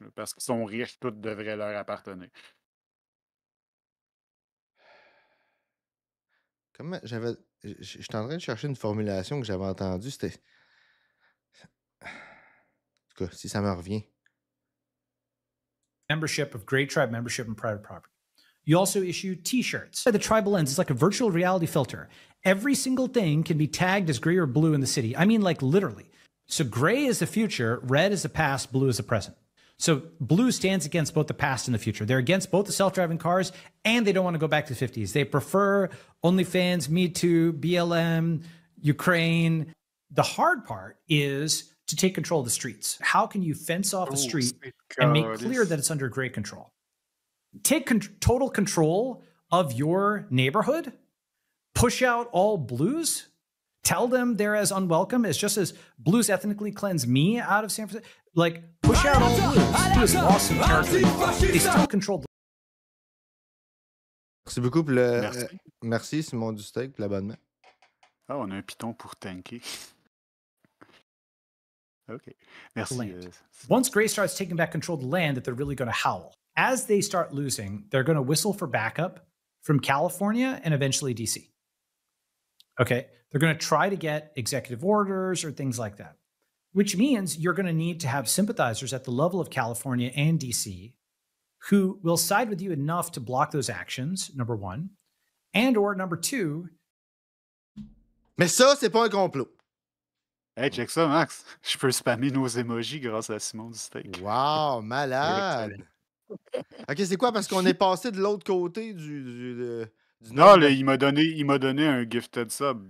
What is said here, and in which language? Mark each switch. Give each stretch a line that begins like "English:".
French: Là, parce qu'ils sont riches, tout devrait leur appartenir. Comment j'avais... J'étais en train de chercher une formulation que j'avais entendue. C'était... En tout cas, si ça me revient.
English: Membership of Grey Tribe membership and private property. You also issue T-shirts. The tribal lens is like a virtual reality filter. Every single thing can be tagged as gray or blue in the city. I mean, like literally. So gray is the future, red is the past, blue is the present. So blue stands against both the past and the future. They're against both the self-driving cars, and they don't want to go back to the 50s. They prefer OnlyFans, Me Too, BLM, Ukraine. The hard part is to take control of the streets. How can you fence off a street and make clear that it's under great control? Take total control of your neighborhood, push out all blues, tell them they're as unwelcome as just as blues ethnically cleanse me out of San Francisco. Like, push out all blues. Blues lost some territory. They still control.
French: Merci beaucoup pour le. Merci Simon du Steak pour l'abonnement. Ah, on a un piton pour tanker. OK. Merci.
English: Once Gray starts taking back control of the land, that they're really going to howl. As they start losing, they're going to whistle for backup from California and eventually DC. Okay. They're going to try to get executive orders or things like that, which means you're going to need to have sympathizers at the level of California and DC who will side with you enough to block those actions, number one, and or number two.
French: Mais ça, c'est pas un complot. Hey, check ça, Max. Je peux spammer nos emojis grâce à Simon du Steak. Wow, malade! OK, c'est quoi? Parce qu'on est passé de l'autre côté du non, là, il m'a donné un
English: gifted sub.